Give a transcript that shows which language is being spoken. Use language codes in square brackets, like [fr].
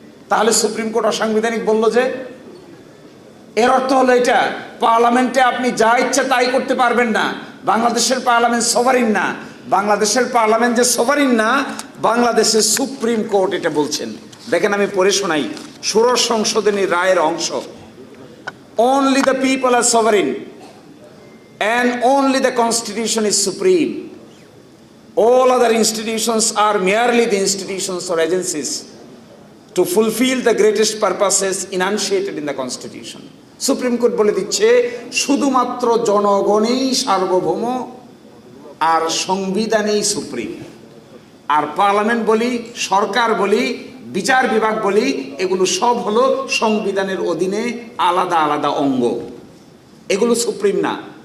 [bn] তাহলে supreme court অসাংবিধানিক বলল যে, এর অর্থ হলো এটা পার্লামেন্টে আপনি যা ইচ্ছা তাই করতে পারবেন না। বাংলাদেশের পার্লামেন্ট সভারিন না। বাংলাদেশের পার্লামেন্ট যে সভারিন না, বাংলাদেশের সুপ্রিম কোর্ট এটা বলছেন। দেখেন আমি পড়ে শোনাই ষোড়শ সংশোধনীর রায়ের অংশ। [en] Only the people are sovereign and only the constitution is supreme. All other institutions are merely the institutions or agencies to fulfill the greatest purposes enunciated in the constitution. [bn] Supreme court বলে দিচ্ছে শুধুমাত্র জনগণই সার্বভৌম, আর সংবিধানই supreme. আর parliament বলি, সরকার বলি, বিচার বিভাগ বলি, এগুলো সব হলো সংবিধানের অধীনে আলাদা আলাদা অঙ্গ। এগুলো সুপ্রিম না।